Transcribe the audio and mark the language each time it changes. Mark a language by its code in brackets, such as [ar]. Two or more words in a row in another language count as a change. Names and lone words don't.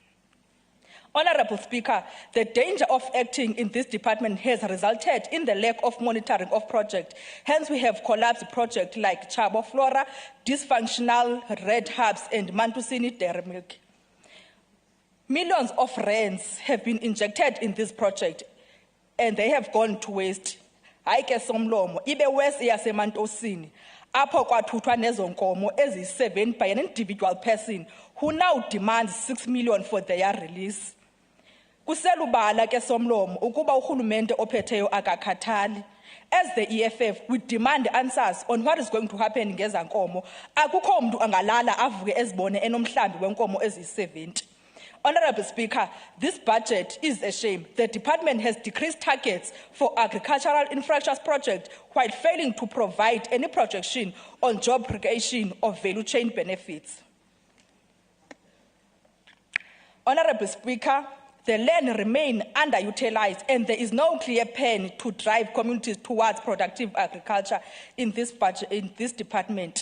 [en] Honourable Speaker, the danger of acting in this department has resulted in the lack of monitoring of projects. Hence, we have collapsed projects like Chabo Flora, dysfunctional red hubs, and Mantusini dairy milk. Millions of rands have been injected in this project, and they have gone to waste. [xh] Haike somlomo, ibe west yasemantosini. apho kwathuthwa nezo nkomo eziyi-7 [en] by an individual person who now demands [xh] 6 million [en] for their release. [xh] Kuselubala ke somlomo ukuba urhulumente ophetheyo akakhathali. [en] As the EFF, we demand answers on what is going to happen [xh] ngeza nkomo. Akukho mntu angalala avuke ezibone enomhlambi wenkomo eziyi-70. [en] Honorable Speaker, this budget is a shame. The department has decreased targets for agricultural infrastructure projects while failing to provide any projection on job creation or value chain benefits. Honorable Speaker, the land remains underutilized and there is no clear plan to drive communities towards productive agriculture in this budget, in this department.